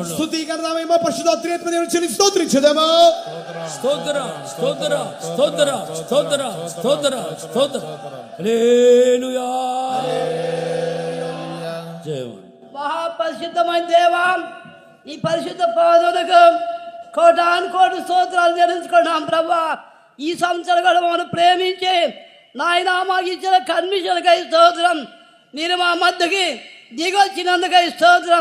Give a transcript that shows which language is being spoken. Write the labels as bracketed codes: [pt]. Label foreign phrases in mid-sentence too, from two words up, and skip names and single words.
[te] స్తుతి ఘనత మహిమ పరిశుద్ధాత్మ దేవుని చెల్లి స్తోత్రించుదము. [ta] ஸ்தோத்திரம், ஸ்தோத்திரம், ஸ்தோத்திரம், ஸ்தோத்திரம், ஸ்தோத்திரம், ஸ்தோத்திரம். ஹல்லேலூயா. ஜெயம். [te] మహాపరిశుద్ధమైన దేవా, ఈ పరిశుద్ధ పాదములకు కోటాను కోటి స్తోత్రాలు చెల్లించుకున్నాం ప్రభువా. ఈ సంవత్సరం కూడా మమ్మల్ని ప్రేమించి నాయన మాకు ఇచ్చిన కన్వెన్షన్కై స్తోత్రం. మీరు మా మధ్యకి దిగొచ్చినందుకై స్తోత్రం.